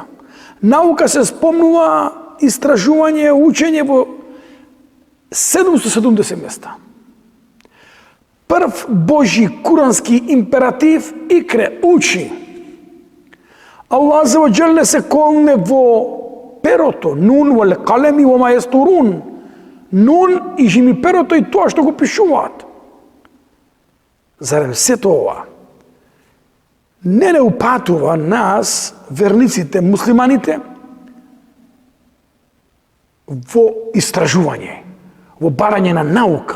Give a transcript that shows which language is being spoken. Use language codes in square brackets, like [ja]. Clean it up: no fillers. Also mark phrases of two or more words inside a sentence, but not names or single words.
[mk] Наука се спомнува, истражување, учење во 770 места. Прв Божи курански императив икре, учи. Аллах [ar] عز وجل [mk] не се колне во перото, [ar] ن والقلم وما يسطرون. [mk] Нун и жими перото и тоа што го пишуваат. Зарем сето ова не упатува нас, верниците, муслиманите, во истражување, во барање на наука.